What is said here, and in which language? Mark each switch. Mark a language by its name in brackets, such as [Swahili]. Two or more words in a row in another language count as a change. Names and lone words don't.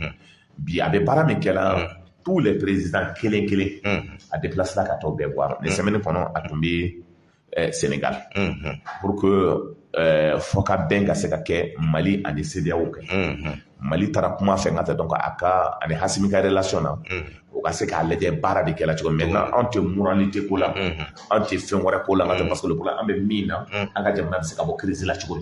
[Bambara] bi a bɛ baara min kɛla [French] tous les présidents [Bambara] kelen a déplacé la ka t'o bɛɛ [French] voir les semaines [Bambara] kɔnɔ a tun bɛ Sénégal [French] pour que [Bambara] fɔ ka bɛn ka se ka kɛ Mali ani CEDEAO kɛ Mali taara kuma fɛ ka taa donc a ka ani Hasimi ka relation na o ka se k'a lajɛ baara de kɛla cogo maintenant an tɛ moralité ko la an tɛ fɛn wɛrɛ ko la ka taa [French] parce que le problème [Bambara] an bɛ min na an ka jamana bɛ se ka bɔ crise la cogo di.